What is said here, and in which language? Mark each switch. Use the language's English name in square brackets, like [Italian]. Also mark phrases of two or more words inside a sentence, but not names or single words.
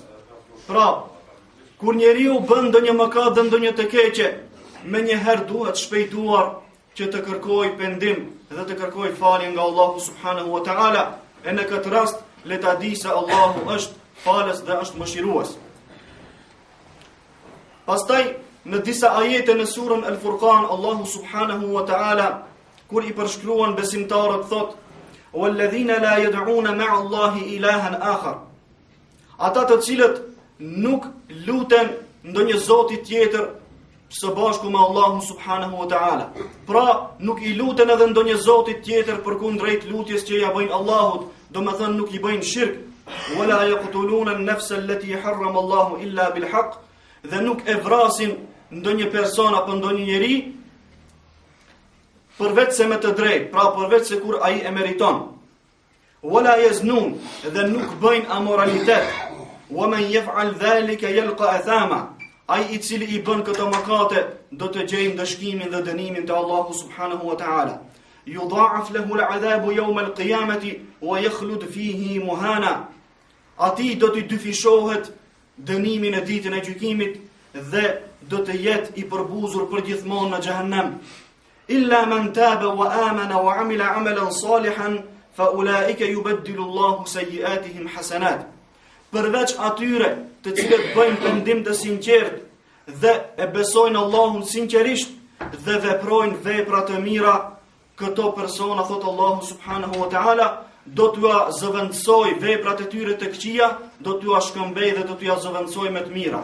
[Albanian] Pra, kur njeriu bën ndonjë mëkat dhe ndonjë të keqe, menjëherë duhet shpejtuar që të kërkoj pendim dhe të kërkoj falje nga Allahu [Arabic] سبحانه وتعالى, [Albanian] e në këtë rast le ta di se Allahu është falës dhe është mëshirues. Pastaj në disa ajete në surën Al-Furqan, Allahu [Arabic] سبحانه وتعالى [Albanian] kur i përshkruan besimtarët thot: [Arabic] والذين لا يدعون مع الله إلها آخر. [Albanian] Ata të cilët nuk luten ndonjë zoti tjetër së bashku me Allahun [Arabic] سبحانه وتعالى. [Albanian] Pra, nuk i luten edhe ndonjë zoti tjetër përkundrejt lutjes që ja bëjnë Allahut, do me thënë nuk i bëjnë shirk. [Arabic] ولا يقتلون النفس التي حرم الله إلا بالحق. [Albanian] Dhe nuk e vrasin ndonjë person apo ndonjë njeri përveç se me të drejtë, pra përveç se kur ai e meriton. [Arabic] ولا يزنون, [Albanian] dhe nuk bëjnë amoralitet. [Arabic] ومن يفعل ذلك يلق أثاما. [Albanian] Ai i cili i bën këto mëkate do të gjejë dëshkimin dhe dënimin te Allahu [Arabic] سبحانه وتعالى. يضاعف له العذاب يوم القيامة ويخلد فيه مهانا. [Albanian] Ati do të dyfishohet dënimin e ditën e gjykimit dhe do të jetë i përbuzur përgjithmonë në xhehenem. [Arabic] إلا من تاب وآمن وعمل عملا صالحا فأولئك يبدل الله سيئاتهم حسنات. [Albanian] Përveç atyre të cilët bëjnë pendim të sinqert dhe e besojnë Allahun sinqerisht dhe veprojnë vepra të mira, këto persona, thot Allahu [Arabic] سبحانه وتعالى, [Albanian] do t'ua zëvendësoj veprat e tyre të këqija, do t'ua shkëmbej dhe do t'ua zëvendësoj me të mira.